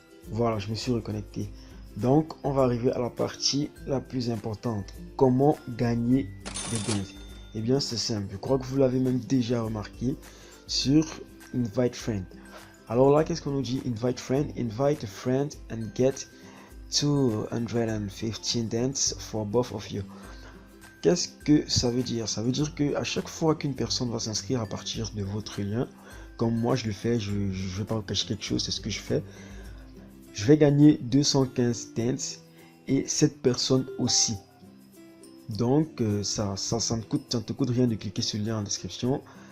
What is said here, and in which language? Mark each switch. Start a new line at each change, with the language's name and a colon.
French: Voilà, je me suis reconnecté. Donc, on va arriver à la partie la plus importante. Comment gagner des Dent? Eh bien, c'est simple. Je crois que vous l'avez même déjà remarqué sur Invite Friend. Alors là, qu'est-ce qu'on nous dit?
English: Invite friend, invite a friend and get 215 Dents for both of you.
French: Qu'est-ce que ça veut dire? Ça veut dire que à chaque fois qu'une personne va s'inscrire à partir de votre lien, comme moi je le fais, je ne vais pas vous cacher quelque chose, c'est ce que je fais. Je vais gagner 215 Dents et cette personne aussi. Donc ça ne te coûte rien de cliquer sur le lien en description.